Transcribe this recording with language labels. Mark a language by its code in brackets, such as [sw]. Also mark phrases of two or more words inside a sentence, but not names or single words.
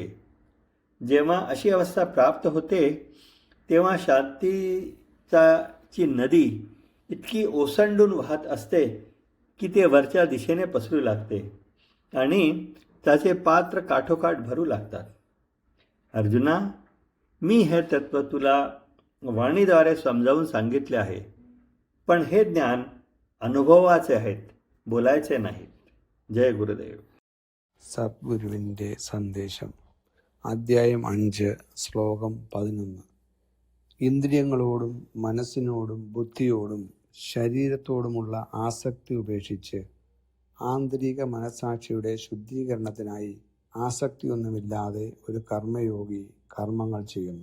[mr] जेव्हा अशी अवस्था प्राप्त होते तेव्हा शांतीची नदी इतकी ओसंडून वाहत असते की ते वरच्या दिशेने पसरू लागते आणि त्याचे पात्र काठोकाठ भरू लागतात. अर्जुना, मी हे तत्त्व तुला वाणीद्वारे समजावून सांगितले आहे, पण हे ज्ञान അനുഭവാचे आहेत, बोलायचे नाहीत. जय गुरुदेव. [ml] സദ്ഗുരുവിൻ്റെ സന്ദേശം. അദ്ധ്യായം 5, ശ്ലോകം 11. ഇന്ദ്രിയങ്ങളോടും മനസ്സിനോടും ബുദ്ധിയോടും ശരീരത്തോടുമുള്ള ആസക്തി ഉപേക്ഷിച്ച് ആന്തരിക മനസ്സാക്ഷിയുടെ ശുദ്ധീകരണത്തിനായി ആസക്തിയൊന്നുമില്ലാതെ ഒരു കർമ്മയോഗി കർമ്മങ്ങൾ ചെയ്യുന്നു.